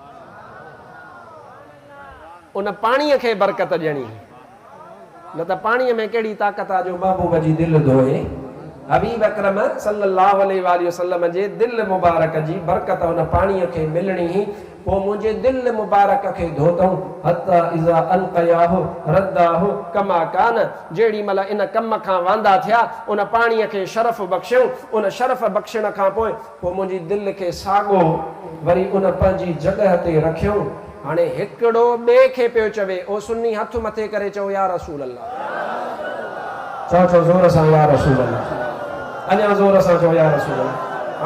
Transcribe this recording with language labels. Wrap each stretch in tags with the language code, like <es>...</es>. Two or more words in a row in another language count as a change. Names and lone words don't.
<sd>उन पाणीअ खे बरकत ॾियणी, न त पाणीअ में कहिड़ी ताक़त आहे जो महबूब जी दिलि धोए। हबीब अकरम</sd> <ar>صلى الله عليه وسلم</ar> <sd>जे दिलि मुबारक जी बरकत उन पाणीअ खे मिलणी हुई। पोइ मुंहिंजे दिलि मुबारक खे धोतऊं।</sd> <ar>حتى إذا ألقاه رده كما كان.</ar> <sd>जेॾी महिल इन कम खां वांदा थिया, उन पाणीअ खे शरफ़ बख़्शियऊं। उन शरफ़ बख़्शण खां पोइ मुंहिंजी दिलि खे साॻो वरी उन पंहिंजी जॻह ते रखियऊं। हाणे हिकिड़ो ॿिए खे पियो चवे, ओ सुन्नी हथ मथे करे चओ</sd> <ar>يا رسول الله.</ar> <sd>चओ ज़ोर सां</sd> <ar>يا رسول الله.</ar> <sd>अञा ज़ोर सां चओ</sd> <ar>يا رسول الله.</ar>